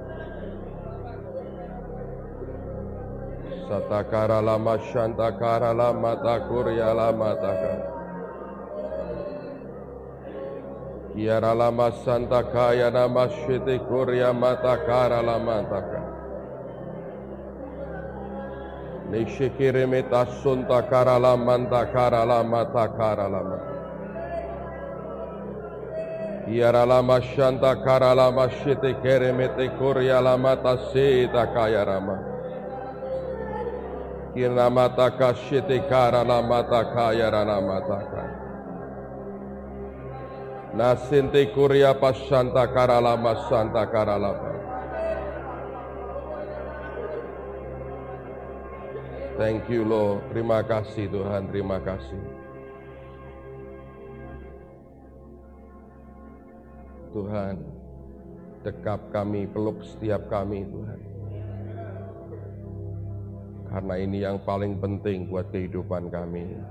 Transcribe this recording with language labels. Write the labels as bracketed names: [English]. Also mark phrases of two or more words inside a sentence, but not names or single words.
[English] Satakara lama syanta karala mata kuryala mataka. Kiara lama santa kaya nama syete kurya mata kara lama taka. Nishikire meta sunta kara lama kara lama takara lama. Kiara lama shanta kara lama syete kere mete kurya lama tasita kaya rama. Kira mata kasyete kara lama takaya rana mataka. Nasinte kuria pasanta karalama santa karalama. Thank you Lord. [Indonesian] Terima kasih Tuhan, terima kasih. Tuhan, dekap kami, peluk setiap kami Tuhan. Karena ini yang paling penting buat kehidupan kami.